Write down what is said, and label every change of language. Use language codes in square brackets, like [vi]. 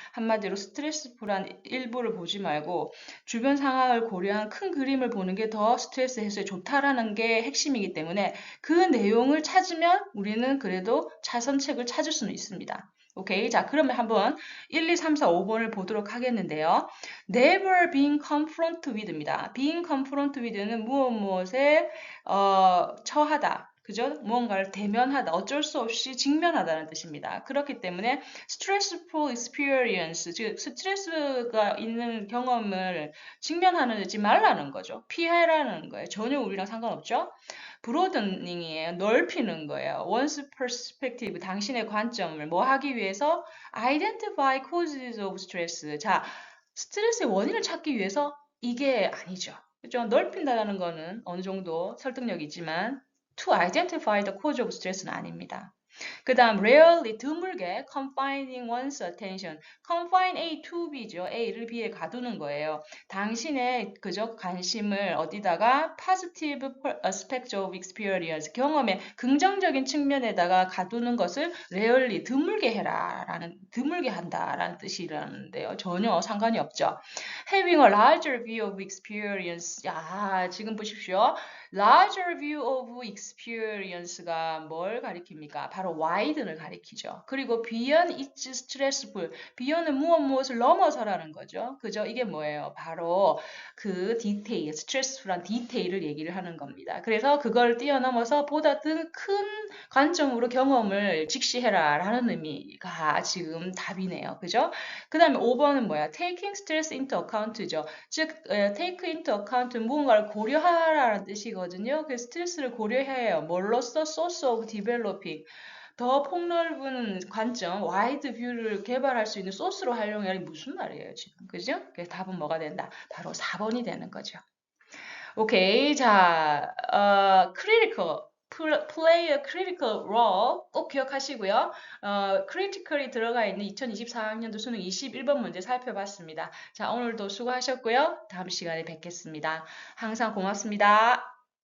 [ko] 한마디로 스트레스풀한 일부를 보지 말고 주변 상황을 고려한 큰 그림을 보는 게 더 스트레스 해소에 좋다라는 게 핵심이기 때문에 그 내용을 찾으면 우리는 그래도 차선책을 찾을 수는 있습니다. 오케이. 자, 그러면 한번 1, 2, 3, 4, 5번을 보도록 하겠는데요. [en] Never being confronted with입니다. [ko] being confronted with는 무엇에 처하다. 그죠? 무언가를 대면하다, 어쩔 수 없이 직면하다는 뜻입니다. 그렇기 때문에 [en] stressful experience, [ko] 즉 스트레스가 있는 경험을 직면하지 말라는 거죠. 피해라는 거예요. 전혀 우리랑 상관없죠. 브로드닝이에요. 넓히는 거예요. [en] one's perspective, [ko] 당신의 관점을 뭐 하기 위해서 [en] identify causes of stress. [ko] 자, 스트레스의 원인을 찾기 위해서 이게 아니죠. 그죠? 넓힌다는 거는 어느 정도 설득력이 있지만 [en] to identify the cause of stress [ko] 는 아닙니다. 그 다음 rarely, 드물게 [en] confining one's attention. [ko] confine A to B죠. A를 B에 가두는 거예요. 당신의 그저 관심을 어디다가 [en] positive aspect of experience, [ko] 경험의 긍정적인 측면에다가 가두는 것을 rarely, 드물게 해라 라는, 드물게 한다라는 뜻이라는데요. 전혀 상관이 없죠. [en] having a larger view of experience. [ko] 야, 지금 보십시오. larger view of experience가 뭘 가리킵니까? 바로 widen을 가리키죠. 그리고 [en] beyond its stressful, [ko] beyond은 무엇을 넘어서라는 거죠. 그죠? 이게 뭐예요? 바로 그 디테일, 스트레스풀한 디테일을 얘기를 하는 겁니다. 그래서 그걸 뛰어넘어서 보다 더 큰 관점으로 경험을 직시해라 라는 의미가 지금 답이네요. 그죠? 그 다음에 5번은 뭐야? [en] taking stress into account죠. [ko] 즉, [en] take into account [ko] 무언가를 고려하라는 뜻이거든요. 그 스트레스를 고려해야 해요. 뭘로써? [en] source of developing. [ko] 더 폭넓은 관점, 와이드 뷰를 개발할 수 있는 소스로 활용해야 무슨 말이에요, 지금. 그죠? 그래서 답은 뭐가 된다? 바로 4번이 되는 거죠. 오케이. 자, critical. [en] play a critical role [ko] 꼭 기억하시고요. critical이 들어가 있는 2024학년도 수능 21번 문제 살펴봤습니다. 자, 오늘도 수고하셨고요. 다음 시간에 뵙겠습니다. 항상 고맙습니다.